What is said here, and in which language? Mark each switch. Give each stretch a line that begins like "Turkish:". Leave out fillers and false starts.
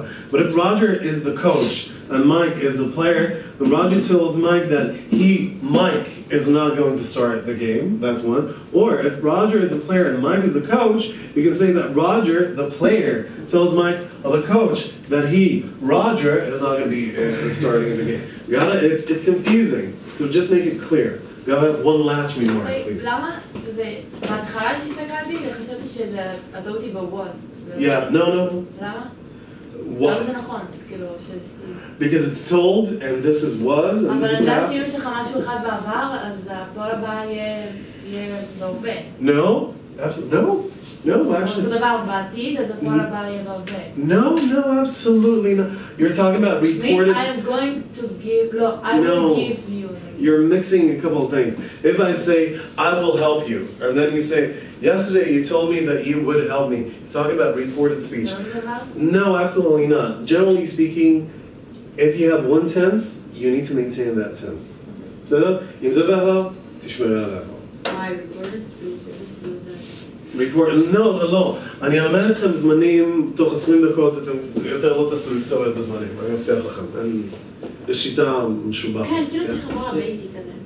English: But if Roger is the coach and Mike is the player, then Roger tells Mike that Mike is not going to start the game. That's one. Or if Roger is the player and Mike is the coach, you can say that Roger, the player, tells Mike, or the coach, that Roger, is not going to be starting the game. Got it? It's confusing. So just make it clear. Go ahead, one last remark, please.
Hebrew: למה? בהתחלה שהסתכלתי, חשבתי שהטעות היא בווז.
English: Yeah, no.
Hebrew: למה?
English: What?
Hebrew: למה זה נכון?
English: Because it's told, and this is was, and this is
Hebrew: אבל
English: past.
Hebrew: אם יש לך משהו אחד בעבר, אז הפועל הבא יהיה בהווה.
English: No, absolutely, no, actually.
Hebrew: אותו דבר בעתיד, אז הפועל הבא יהיה בהווה.
English: No, absolutely not. You're talking about reported. I am going to give, I will give you. You're mixing a couple of things. If I say, I will help you, and then you say, yesterday you told me that you would help me. You're talking about reported speech. No, absolutely not. Generally speaking, if you have one tense, you need to maintain that tense.
Hebrew: So, אם זה בעבר, תשמרי על העבר.
English: My reported speech is using.
Hebrew: No, זה לא. אני אלמד אתכם זמנים, תוך 20 דקות אתם יותר לא תעשו טעות בזמנים, אני מבטיח לכם. יש שיטה משובחת. כן, כאילו צריך לבוא הבייסיק הזה.